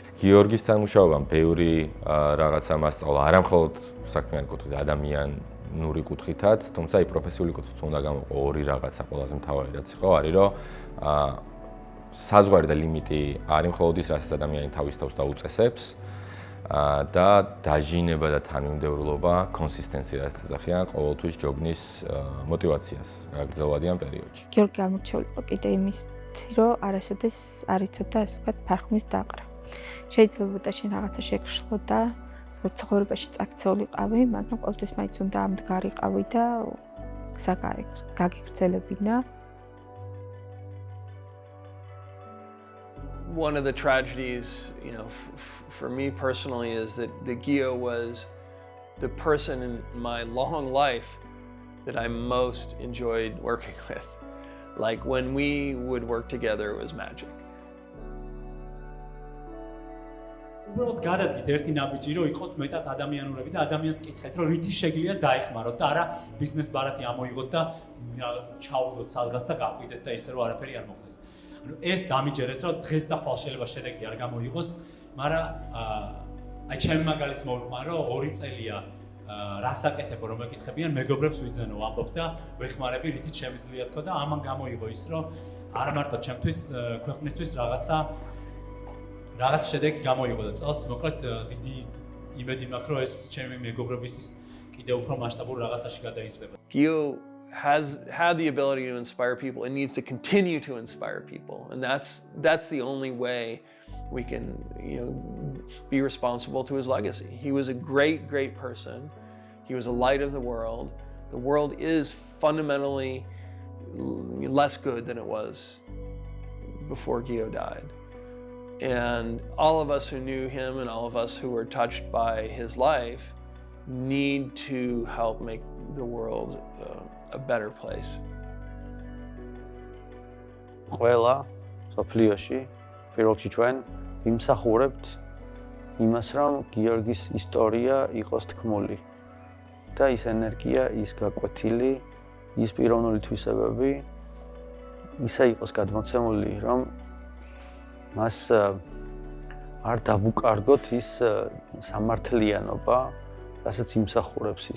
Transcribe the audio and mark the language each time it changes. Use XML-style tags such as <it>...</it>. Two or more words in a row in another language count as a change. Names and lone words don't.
<ka>გიორგისთან მუშაობამ ბევრი რაღაცა მასწავლა, არა მხოლოდ საქმიანი კუთხით, ადამიანური კუთხითაც, თუმცა აი პროფესიული კუთხით უნდა გამოყო ორი რაღაცა ყველაზე მთავარი რაც იყო, არის რომ საზღვარი და ლიმიტი არის მხოლოდ ის, რასაც ადამიანი თავის თავს დაუწესებს და დაჟინება და თანმიმდევრულობა, კონსისტენცია რაც ეძახიან, ყოველთვის ჯობნის мотиваციას გრძელვადიან პერიოდში. გიორგი გამორჩეული იყო კიდე იმის რომ არასოდეს არ იცოდა ასე ვთქვათ ფარხმის დაყრა. შეიძლება შენ რაღაცა შეგშლო და ცხოვრებაში წაქცეულიყავი, მაგრამ ყოველთვის მაინც უნდა ამდგარიყავი და გაგიგრძელებინა.</ka> <en>One of the tragedies, for me personally, is that Gio was the person in my long life that I most enjoyed working with. Like when we would work together, it was magic.</en> <ka>უბრალოდ გადადგით ერთი ნაბიჯი, რომ იყოთ მეტად ადამიანურები და ადამიანს კითხეთ, რომ რითი შეგიძლია დაეხმაროთ და არა ბიზნეს ბარათი ამოიღოთ და რაღაც ჩაუდოთ სადღაც და გაყვიდეთ და ისე რომ არაფერი არ მოხდეს. ანუ ეს დამიჯერეთ, რომ დღეს და ხვალ შეიძლება შედეგი არ გამოიღოს, მაგრამ აი ჩემი მაგალითს მოვიყვან, რომ 2 წელია რას აკეთებ რომ მეკითხებიან მეგობრებს ვიძენო ამბობ და ვეხმარები რითიც შემიძლია თქო და ამან გამოიღო ის რომ არა მარტო ჩემთვის ქვეყნისთვის რაღაც შედეგი გამოიღო და წელს მოკლედ დიდი იმედი მაქვს რომ ეს ჩემი მეგობრების ის კიდევ უფრო მასშტაბურ რაღაცაში გადაიზრდება.</ka> <en>Gio has had the ability to inspire people and needs to continue to inspire people, and that's the only way we can be responsible to his legacy. He was a great person. He was a light of the world. The world is fundamentally less good than it was before Gio died. And all of us who knew him and all of us who were touched by his life need to help make the world a better place.</en> <ka>ყველა სოფლიოში პირველში ჩვენ ვიმსახურებთ იმას, რომ გიორგის ისტორია იყოს თქმული და ის ენერგია, ის გაკვეთილი, ის პიროვნული თვისებები ისე იყოს გადმოცემული, რომ მას არ დავუკარგოთ ის სამართლიანობა, რასაც იმსახურებს ის.</ka>